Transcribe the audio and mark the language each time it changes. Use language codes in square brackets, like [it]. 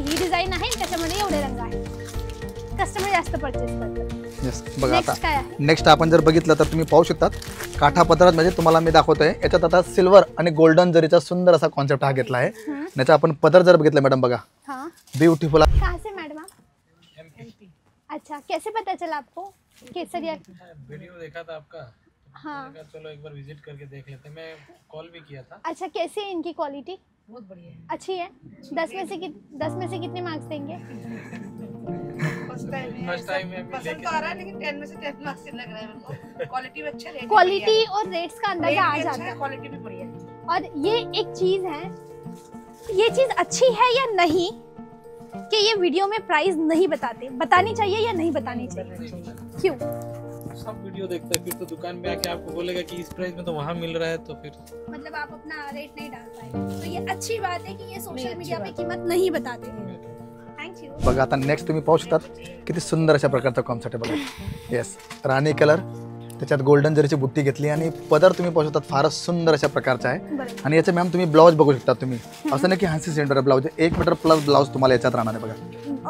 [mr] ही design आहे, त्याच्यामध्ये एवढे रंग आहेत, कस्टमर जास्त परचेस करतात. येस बघा आता नेक्स्ट काय आहे? नेक्स्ट आपण जर बघितलं तर तुम्ही पाहू शकतात काठा पदरात म्हणजे तुम्हाला मी दाखवतोय याच्यात आता सिल्वर आणि गोल्डन जरीचा सुंदर असा कॉन्सेप्ट हा घेतला आहे. याचा आपण पदर जर बघितलं मॅडम बघा [hi] हाँ [en] Beautiful. [hi] कहाँ से मैडम आप? अच्छा, कैसे पता चला आपको केसरिया? वीडियो देखा था आपका, हाँ. मैंने कहा चलो एक बार विजिट करके देख लेते हैं. मैं कॉल भी किया था. अच्छा, कैसी है इनकी क्वालिटी? बहुत बढ़िया है. अच्छी है. 10 में से कितने मार्क्स देंगे? [en] first time First time [hi] में भी पसंद लेके- तो आ रहा है, लेकिन 10 में से 10 मार्क्स लग रहा है मेरे को. क्वालिटी भी अच्छा है, क्वालिटी और रेट्स का अंदाजा आ जाता है. क्वालिटी भी बढ़िया है. और ये एक चीज है, ये चीज अच्छी है या नहीं कि ये वीडियो में प्राइस नहीं बताते, बतानी चाहिए या नहीं बतानी चाहिए? क्यों? सब वीडियो देखते हैं फिर तो दुकान में आके आपको बोलेगा कि इस प्राइस में तो वहाँ मिल रहा है, तो फिर मतलब आप अपना रेट नहीं डाल पाए, तो ये अच्छी बात है कि ये सोशल नहीं, मीडिया पे अच्छी कीमत नहीं बताते. Thank you. [mr] बघा आता नेक्स्ट तुम्ही पाहू शकतात किती सुंदर अशा प्रकारचा कॉन्सेप्ट आहे बघा. येस राणी कलर, त्याच्यात गोल्डन जरीची बुट्टी घेतली आणि पदर तुम्ही पाहू शकतात फारच सुंदर अशा प्रकारचा आहे. बरोबर. आणि याचे मॅम तुम्ही ब्लाऊज बघू शकता. तुम्ही असं नाही की 80 centre blouse 1 metre plus blouse तुम्हाला याच्यात राहणार आहे बघा.